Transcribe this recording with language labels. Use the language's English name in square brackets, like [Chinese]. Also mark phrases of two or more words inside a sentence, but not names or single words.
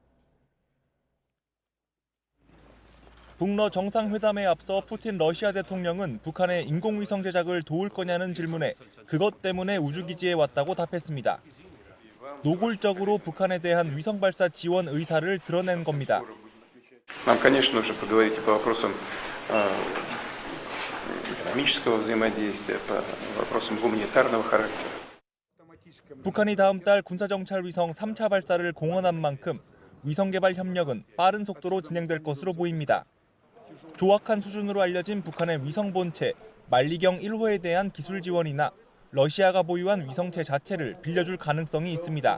[Korean] 북러 정상회담에 앞서 푸틴 러시아 대통령은 북한의 인공위성 제작을 도울 거냐는 질문에 그것 때문에 우주기지에 왔다고 답했습니다. 노골적으로 북한에 대한 위성 발사 지원 의사를 드러낸 겁니다. [Russian] Нам, конечно, нужно поговорить по вопросам экономического взаимодействия, по вопросам гуманитарного характера. [Korean] 북한이 다음 달 군사정찰 위성 3차 발사를 공언한 만큼 위성 개발 협력은 빠른 속도로 진행될 것으로 보입니다. 조악한 수준으로 알려진 북한의 위성 본체 만리경 1호에 대한 기술 지원이나 러시아가 보유한 위성체 자체를 빌려줄 가능성이 있습니다.